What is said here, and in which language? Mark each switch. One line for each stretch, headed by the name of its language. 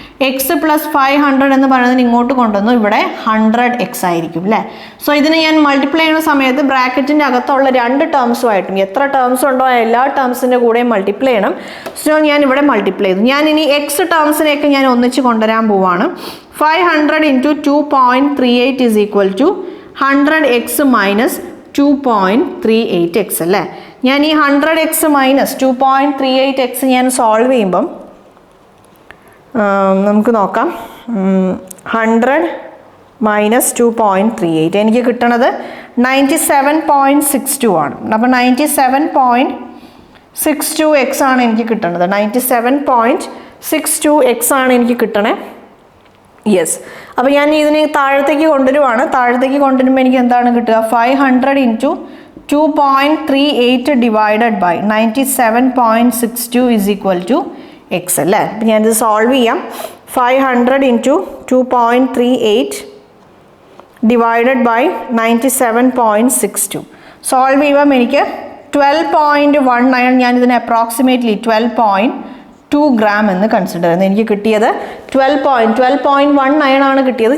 Malayalam: x+500 എന്ന് പറയുന്നതിന് ഇങ്ങോട്ട് കൊണ്ടുവന്നു. ഇവിടെ 100x ആയിരിക്കും അല്ലേ. സോ ഇതിന് ഞാൻ മൾട്ടിപ്ലൈ ചെയ്യുന്ന സമയത്ത് ബ്രാക്കറ്റിൻ്റെ അകത്തുള്ള രണ്ട് ടേംസുമായിട്ടും എത്ര ടേംസ് ഉണ്ടോ എല്ലാ ടേംസിൻ്റെ കൂടെയും മൾട്ടിപ്ലൈ ചെയ്യണം. സോ ഞാൻ ഇവിടെ മൾട്ടിപ്ലൈ ചെയ്തു. ഞാൻ ഇനി എക്സ് ടേംസിനെയൊക്കെ ഞാൻ ഒന്നിച്ച് കൊണ്ടുവരാൻ പോവാണ്.
English: 500 × 2.38 is equal to 100x minus 2.38x
Malayalam: അല്ലേ. ഞാൻ ഈ 100x minus 2.38x ഞാൻ സോൾവ് ചെയ്യുമ്പം നമുക്ക് നോക്കാം. 100 minus 2.38 എനിക്ക് കിട്ടണത് 97.62 ആണ്. അപ്പോൾ 97.62x ആണ് എനിക്ക് കിട്ടണത്. 97.62x ആണ് എനിക്ക് കിട്ടണേ. യെസ്, അപ്പോൾ ഞാൻ ഇതിനെ താഴത്തേക്ക് കൊണ്ടുവരുവാണ്. താഴത്തേക്ക് കൊണ്ടുവരുമ്പോൾ എനിക്ക് എന്താണ് കിട്ടുക?
English: 500 × 2.38 divided by 97.62 is equal to x
Malayalam: അല്ലേ. അപ്പം ഞാനിത് സോൾവ് ചെയ്യാം. 500 × 2.38 ഡിവൈഡഡ് ബൈ 97.62 സോൾവ് ചെയ്യുമ്പം എനിക്ക് 12.19 ഞാനിതിനെ അപ്രോക്സിമേറ്റ്ലി 12.2 ഗ്രാം എന്ന് കൺസിഡർ ചെയ്യുന്നത്. എനിക്ക് കിട്ടിയത് 12.19 ആണ് കിട്ടിയത്.